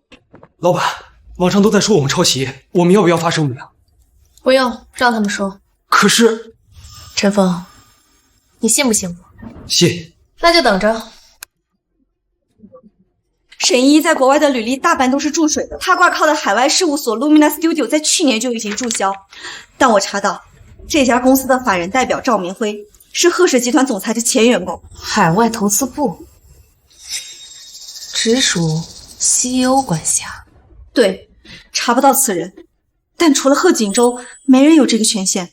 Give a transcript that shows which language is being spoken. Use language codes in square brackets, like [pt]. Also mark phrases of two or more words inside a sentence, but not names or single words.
[zh] 老闆，網上都在說我們抄襲，我們要不要發聲明？不用，讓他們說。可是，陳峰，你信不信我？信。那就等着。沈依依在國外的履歷大半都是注水的，她掛靠的海外事務所 Lumina Studio 在去年就已經註銷，但我查到這家公司的法人代表趙明輝是賀氏集團總裁的前員工。海外投資部直屬 CEO 管轄。對，查不到此人，但除了賀錦州，沒人有這個權限。